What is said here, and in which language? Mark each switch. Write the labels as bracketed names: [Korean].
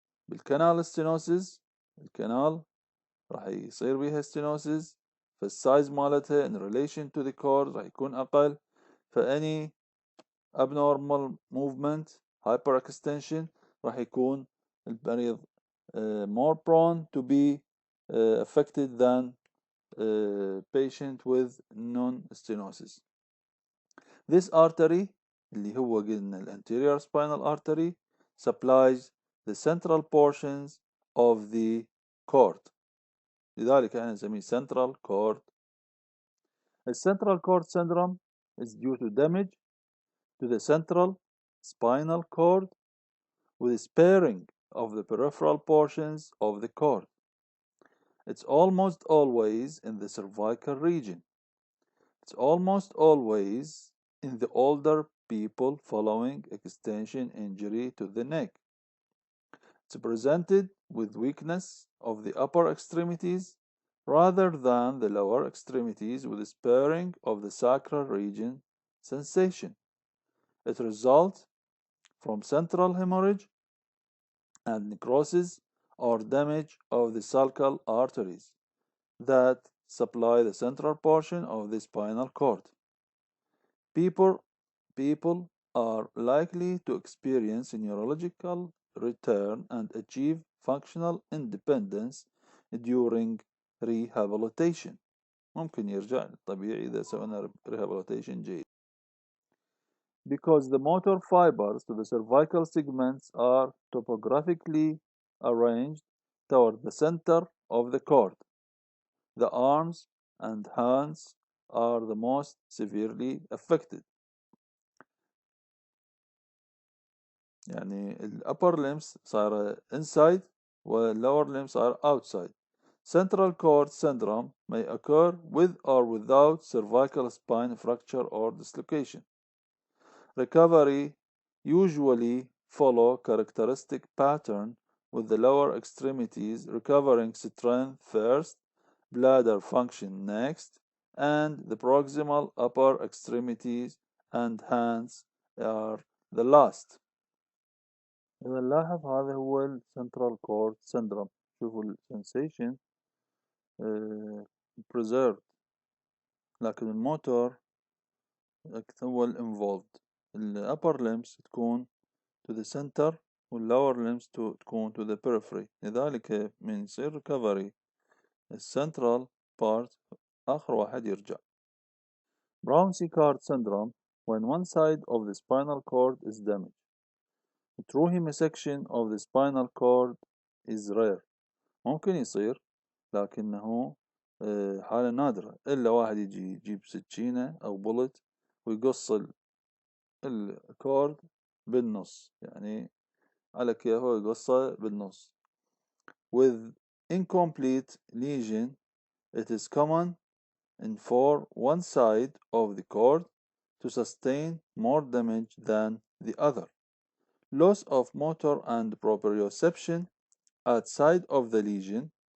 [English] بالcanal stenosis [Arabic] الكنال راح يصير بيها [English] stenosis [Arabic] فالسايز مالتها [English] in relation to the cord راح يكون أقل فأني abnormal movement hyperextension [Arabic] راح يكون المريض [English] more prone to be affected than patient with non-stenosis. This artery [Arabic] اللي هو قلنا [English] anterior spinal artery supplies the central portions of the cord. [Arabic] لذلك احنا نسميه central cord. [English] The central cord syndrome is due to damage to the central spinal cord with sparing of the peripheral portions of the cord. It's almost always in the cervical region. It's almost always in the older people following extension injury to the neck. It's presented with weakness of the upper extremities rather than the lower extremities with sparing of the sacral region sensation. It results from central hemorrhage and necrosis or damage of the sulcal arteries that supply the central portion of the spinal cord. People are likely to experience neurological return and achieve functional independence during rehabilitation. [Arabic] ممكن يرجع للطبيعي إذا سوينا rehabilitation جيد. [English] Because the motor fibers to the cervical segments are topographically arranged toward the center of the cord. The arms and hands are the most severely affected. [Arabic] يعني ال [English] upper limbs صار inside و lower limbs are outside. Central cord syndrome may occur with or without cervical spine fracture or dislocation. Recovery usually follow characteristic pattern with the lower extremities recovering strength first, bladder function next, and the proximal upper extremities and hands are the last. [Arabic] إذا نلاحظ هذا هو السنترال كورد syndrome. شوفوا السنسيشن preserved لكن الموتور هو involved. [English] ال upper limbs تكون to the center وال lower limbs تكون to the periphery. [Arabic] لذلك من يصير recovery السنترال part آخر واحد يرجع. [English] Brown-Séquard syndrome when one side of the spinal cord is damaged. True hemisection of the spinal cord is rare. [Arabic] ممكن يصير لكنه حالة نادرة إلا واحد يجيب سكينة أو بولت ويقص الكورد بالنص يعني على كيفه يقصه بالنص. [English] With incomplete lesion it is common for one side of the cord to sustain more damage than the other. Loss of motor and proprioception outside of the lesion